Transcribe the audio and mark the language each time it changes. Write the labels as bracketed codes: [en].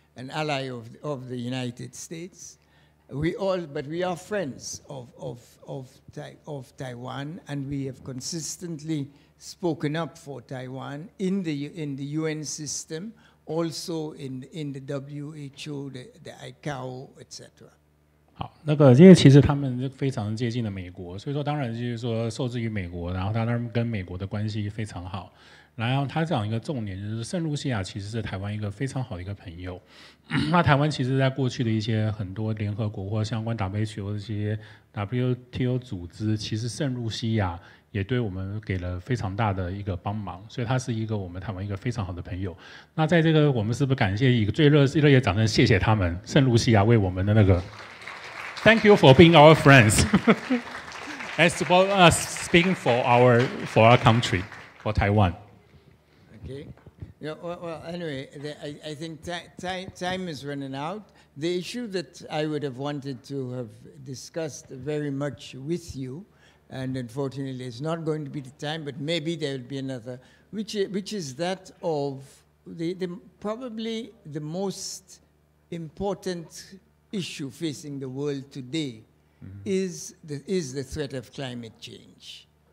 [en] an ally of the United States. But we are friends of Taiwan, and we have consistently spoken up for Taiwan in the UN system, also in the WHO, the ICAO, etc. [zh] 好，因为其实他们非常接近的美国，所以说当然就是说受制于美国，然后他当然跟美国的关系非常好。然后他讲一个重点就是圣露西亚其实是台湾一个非常好的一个朋友。那台湾其实在过去的一些很多联合国或相关 WHO 这些 WTO 组织，其实圣露西亚也对我们给了非常大的一个帮忙，所以他是一个我们台湾一个非常好的朋友。那在这个我们是不是感谢一个最热烈掌声，谢谢他们圣露西亚为我们的 [en] Thank you for being our friends and support us speaking for our country, for Taiwan. Okay. Yeah, well, anyway, I think time is running out. The issue that I would have wanted to have discussed very much with you, and unfortunately it's not going to be the time, but maybe there will be another, which is that of probably the most important issue facing the world today is the threat of climate change.